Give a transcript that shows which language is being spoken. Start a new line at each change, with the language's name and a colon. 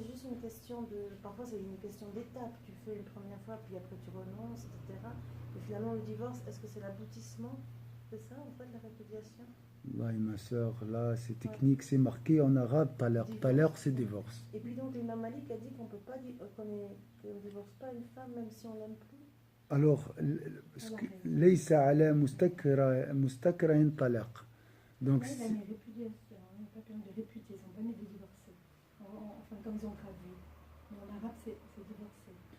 French: c'est juste une question de. Parfois, c'est une question d'étape. Tu fais une première fois, puis après tu renonces, etc. Et finalement, le divorce, est-ce que c'est l'aboutissement de ça, en fait, la répudiation? Là, ma soeur, là c'est technique, c'est marqué en arabe talaq. Talaq c'est divorce. Et puis donc, l'imam Malik a dit qu'on peut pas qu'on ne divorce pas une femme même si on l'aime plus. Alors,
Arabic: ليس على مستكره طلاق.
French: Donc, là, il a mis répudiation, il n'a pas permis de répudier, ils n'ont pas mis de divorcer. Enfin, comme ils ont traduit. Mais en arabe, c'est divorcer.